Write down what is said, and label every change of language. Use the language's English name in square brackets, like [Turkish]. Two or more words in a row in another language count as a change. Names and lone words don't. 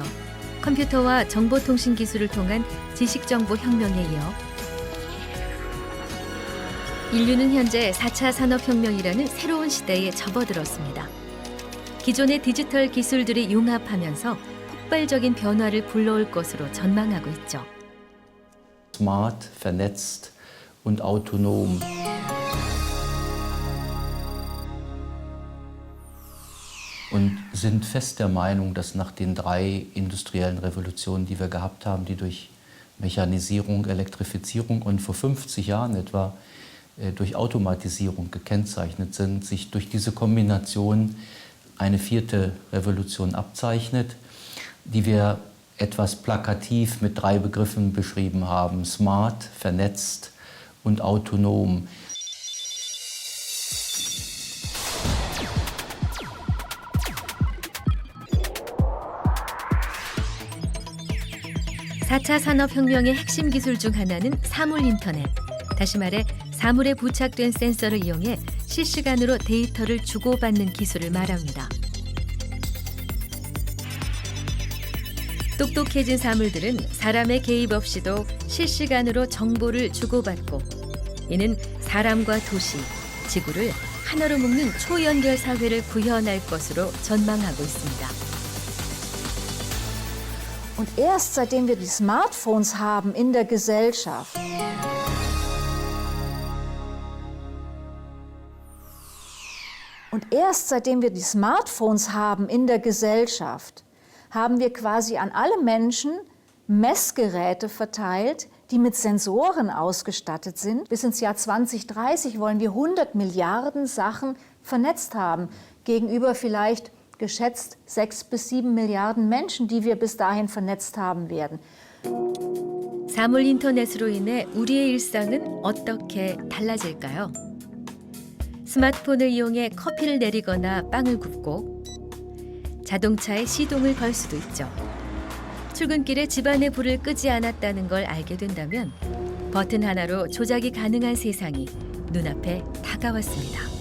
[Korean] 컴퓨터와 정보통신 기술을 통한 지식정보혁명에 이어 인류는 현재 4차 산업혁명이라는 새로운 시대에 접어들었습니다. 기존의 디지털 기술들이 융합하면서 폭발적인 변화를 불러올 것으로 전망하고 있죠. [German] Smart, vernetzt und autonom. Und sind fest der Meinung, dass nach den 3 industriellen Revolutionen, die wir gehabt haben, die durch Mechanisierung, Elektrifizierung und vor 50 Jahren etwa durch Automatisierung gekennzeichnet sind, sich durch diese Kombination eine 4. Revolution abzeichnet, die wir etwas plakativ mit 3 Begriffen beschrieben haben: smart, vernetzt und autonom. [Korean] (4차) 산업혁명의 핵심 기술 중 하나는 사물 인터넷. 다시 말해 사물에 부착된 센서를 이용해 실시간으로 데이터를 주고받는 기술을 말합니다. 똑똑해진 사물들은 사람의 개입 없이도 실시간으로 정보를 주고받고, 이는 사람과 도시, 지구를 하나로 묶는 초연결 사회를 구현할 것으로 전망하고 있습니다. [German] Und erst seitdem wir die Smartphones haben in der Gesellschaft, haben wir quasi an alle Menschen Messgeräte verteilt, die mit Sensoren ausgestattet sind. Bis ins Jahr 2030 wollen wir 100 Milliarden Sachen vernetzt haben, gegenüber vielleicht geschätzt 6 bis 7 Milliarden Menschen, die wir bis dahin vernetzt haben werden. [Korean] 사물 인터넷으로 인해 우리의 일상은 어떻게 달라질까요? 스마트폰을 이용해 커피를 내리거나 빵을 굽고, 자동차에 시동을 걸 수도 있죠. 출근길에 집안의 불을 끄지 않았다는 걸 알게 된다면 버튼 하나로 조작이 가능한 세상이 눈앞에 다가왔습니다.